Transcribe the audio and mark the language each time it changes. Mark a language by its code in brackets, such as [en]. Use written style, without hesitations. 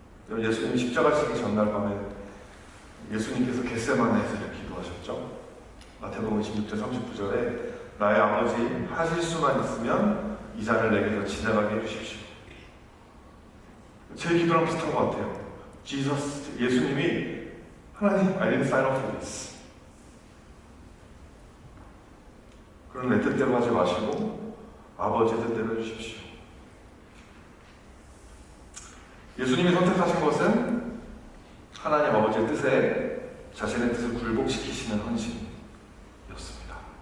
[ko] 예수님이 십자가 지기 전날 밤에 예수님께서 겟세마네에서 이렇게 기도하셨죠. 마태복음 26절 39절에 나의 아버지 하실 수만 있으면 이 잔을 내게서 지나가게 해주십시오. 제 기도랑 비슷한 것 같아요. 예수님이 하나님, [en] I didn't sign up for this. [ko] 그런 내 뜻대로 하지 마시고 아버지의 뜻대로 해주십시오. 예수님이 선택하신 것은 하나님 아버지의 뜻에 자신의 뜻을 굴복시키시는 헌신이었습니다.